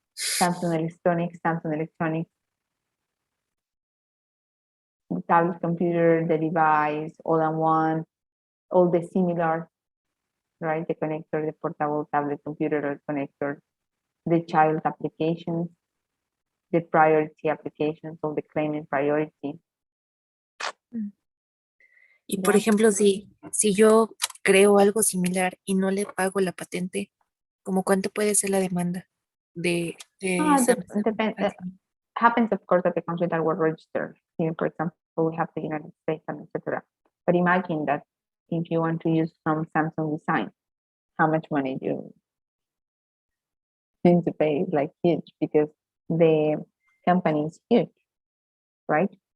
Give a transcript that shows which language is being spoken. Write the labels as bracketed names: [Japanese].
[English] Samsung Electronics, the tablet computer, the device, all in one, all the similar, right? The connector, the portable tablet computer or connector, the child applications, the priority applications, all the claiming priority. [Spanish] Y por [English] Yeah. [Spanish] ejemplo, si yo creo algo similar y no le pago la patente, ¿cómo cuánto puede ser la demanda de Samsung? [English] Happens, of course, that the countries that were registered. Here, for example, we have the United States and etc. But imagine that if you want to use some Samsung design, how much money you need to pay is like huge because the company is huge, right?